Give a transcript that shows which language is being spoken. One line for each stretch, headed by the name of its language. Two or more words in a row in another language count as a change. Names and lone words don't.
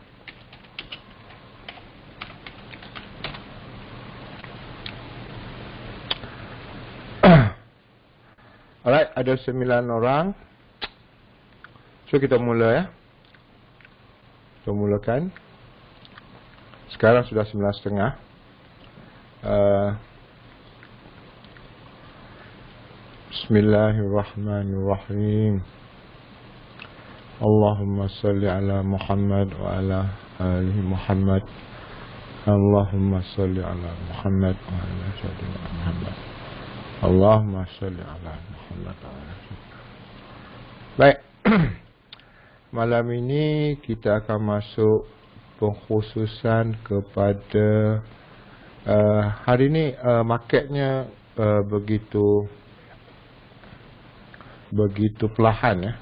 Malay: Alright, ada 9 orang. So kita mula ya. Kita mulakan. Sekarang sudah 9:30.
Arabic: بسم الله الرحمن الرحيم. اللهم صل على محمد وعلى آل محمد. اللهم صل على محمد وعلى سيدنا محمد. اللهم صل على محمد وعلى سيدنا.
Malay: Baik. Malam ini kita akan masuk pengkhususan kepada hari ini marketnya begitu perlahan ya.